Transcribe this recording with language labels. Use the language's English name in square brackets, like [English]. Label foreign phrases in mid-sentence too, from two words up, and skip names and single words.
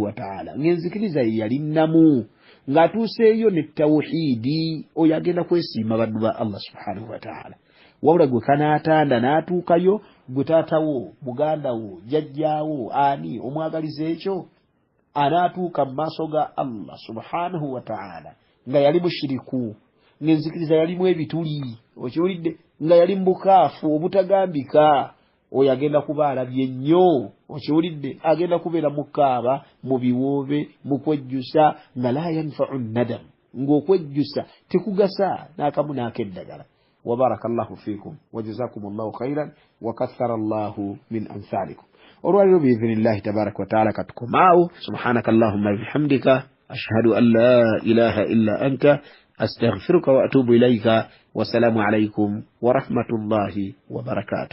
[Arabic] وتعالى [Ganda] ng'enzikiriza ye yali nnamu ng'atuuseeyo ne tawhidi oyo agenda kwesiima baddu ba allah [Arabic] سبحانه وتعالى [Ganda] wabula gwe kanaatanda n'atuukayo gwe taatawo mugandawo jjajjaawo ani omwagaliza ekyo anaatuuka mu maaso ga allah [Arabic] سبحانه وتعالى [Ganda] nga yali mushiriku ng'enzikiriza yalimu ebituli okiwulidde nga yali mu bukaafu obutagambika oyo agenda kuba alabye nnyo okiwulidde agenda kubeera mukaaba mu biwoobe mu kwejjusa nga [Arabic] لا ينفع الندم [Ganda] ng'okwejjusa tekugasa n'akamu n'akeddagala [Arabic] وبارك الله فيكم وجزاكم الله خيرا وكثر الله من أمثالكم ورواية بإذن الله تبارك وتعالى كتكماو سبحانك اللهم وبحمدك أشهد أن لا إله إلا أنت أستغفرك وأتوب إليك والسلام عليكم ورحمة الله وبركاته.